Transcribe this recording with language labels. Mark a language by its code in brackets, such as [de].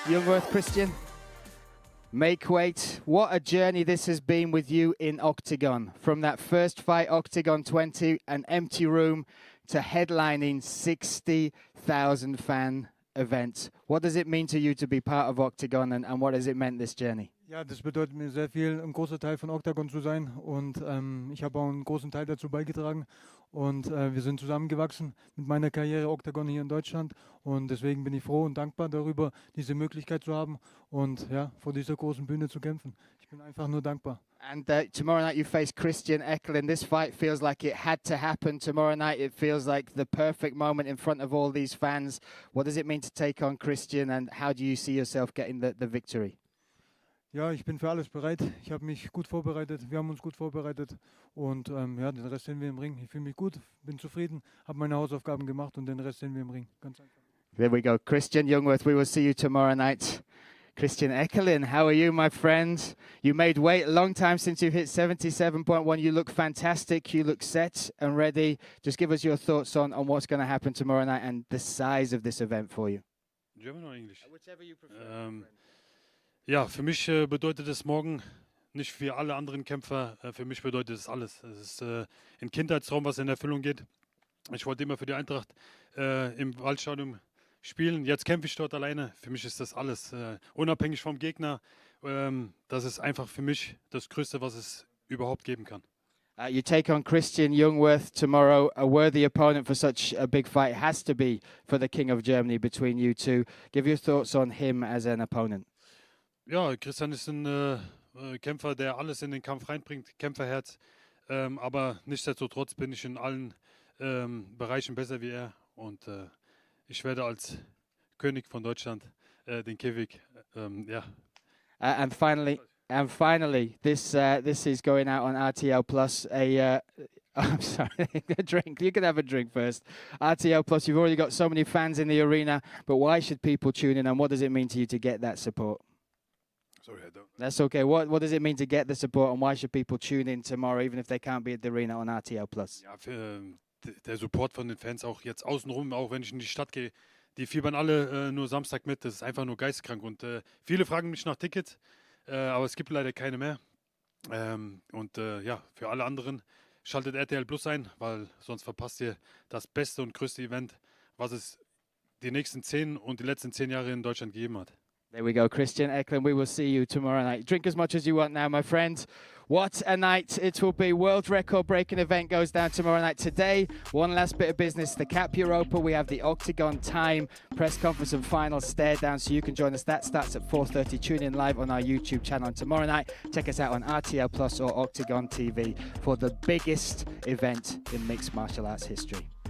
[en] Jungwirth, Christian, make weight. What a journey this has been with you in Octagon. From that first fight, Octagon 20, an empty room, to headlining 60,000 fan event. What does it mean to you to be part of Octagon, and what has it meant this journey? [de] Ja, das bedeutet mir sehr viel, ein großer Teil von Octagon zu sein, und ich habe auch einen großen Teil dazu beigetragen, und wir sind zusammengewachsen mit meiner Karriere Octagon hier in Deutschland, und deswegen bin ich froh und dankbar darüber, diese Möglichkeit zu haben und ja, vor dieser großen Bühne zu kämpfen. Ich bin einfach nur dankbar. [en] And tomorrow night you face Christian Eckerlin. This fight feels like it had to happen. Tomorrow night it feels like the perfect moment in front of all these fans. What does it mean to take on Christian, and how do you see yourself getting the victory? [de] Ja, ich bin für alles bereit. Ich habe mich gut vorbereitet. Wir haben uns gut vorbereitet. Und ja, den Rest sehen wir im Ring. Ich fühle mich gut, bin zufrieden, habe meine Hausaufgaben gemacht, und den Rest sehen wir im Ring. Ganz einfach. [en] There we go. Christian Jungwirth, we will see you tomorrow night. Christian Eckerlin, how are you, my friend? You made weight a long time since you've hit 77.1. You look fantastic. You look set and ready. Just give us your thoughts on what's going to happen tomorrow night and the size of this event for you. German or English? Whichever you prefer. [de] Ja, für mich bedeutet es morgen, nicht für alle anderen Kämpfer, für mich bedeutet es alles. Es ist ein Kindheitstraum, was in Erfüllung geht. Ich wollte immer für die Eintracht im Waldstadion spielen. Jetzt kämpfe ich dort alleine. Für mich ist das alles. Unabhängig vom Gegner. Das ist einfach für mich das Größte, was es überhaupt geben kann. You take on Christian Jungwirth tomorrow. A worthy opponent for such a big fight has to be for the King of Germany between you two. Give your thoughts on him as an opponent. Ja, Christian ist ein Kämpfer, der alles in den Kampf reinbringt, Kämpferherz. Aber nichtsdestotrotz bin ich in allen Bereichen besser wie er. Und ich werde als König von Deutschland den Käfig, ja. [en] And finally, this is going out on RTL Plus. I'm sorry, a drink. You can have a drink first. RTL Plus, you've already got so many fans in the arena, but why should people tune in, and what does it mean to you to get that support? Sorry, I don't. That's okay. What does it mean to get the support, and why should people tune in tomorrow, even if they can't be at the arena on RTL Plus? [de] Ja, der Support von den Fans auch jetzt außenrum, auch wenn ich in die Stadt gehe, Die fiebern alle nur Samstag mit. Das ist einfach nur geisteskrank. Und viele fragen mich nach Tickets, aber es gibt leider keine mehr. Ja, für alle anderen schaltet RTL Plus ein, weil sonst verpasst ihr das beste und größte Event, was es die nächsten 10 und die letzten 10 Jahre in Deutschland gegeben hat. [en] There we go, Christian Eklund. We will see you tomorrow night. Drink as much as you want now, my friend. What a night it will be. World record-breaking event goes down tomorrow night. Today, one last bit of business. The Cap Europa, we have the Octagon Time press conference and final stare down, so you can join us. That starts at 4:30. Tune in live on our YouTube channel. And tomorrow night, check us out on RTL Plus or Octagon TV for the biggest event in mixed martial arts history.